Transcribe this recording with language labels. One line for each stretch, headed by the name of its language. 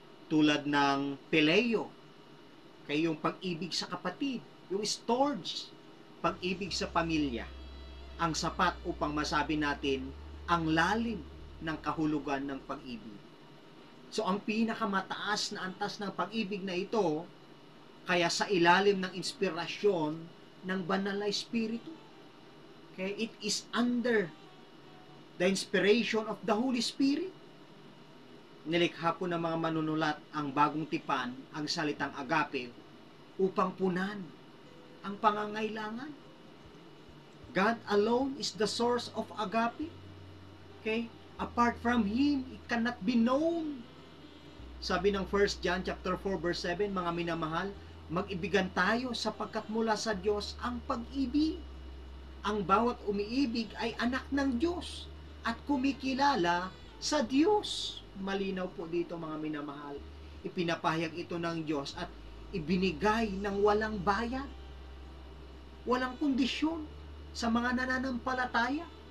Filipino: Tulad ng phileo, kay yung pag-ibig sa kapatid, yung storge, pag-ibig sa pamilya, ang sapat upang masabi natin ang lalim ng kahulugan ng pag-ibig. So ang pinakamataas na antas ng pag-ibig na ito, kaya sa ilalim ng inspirasyon ng banal na Espiritu.
English: Okay? It is under the inspiration of the Holy Spirit.
Filipino: Nilikha po ng mga manunulat ang bagong tipan, ang salitang agape, upang punan ang pangangailangan.
English: God alone is the source of agape. Okay? Apart from Him, it cannot be known.
Filipino: Sabi ng 1 John chapter 4 verse 7, mga minamahal, mag-ibigan tayo sapagkat mula sa Diyos ang pag-ibig. Ang bawat umiibig ay anak ng Diyos at kumikilala sa Diyos. Malinaw po dito, mga minamahal. Ipinapahayag ito ng Diyos at ibinigay ng walang bayad, walang kondisyon sa mga nananampalataya,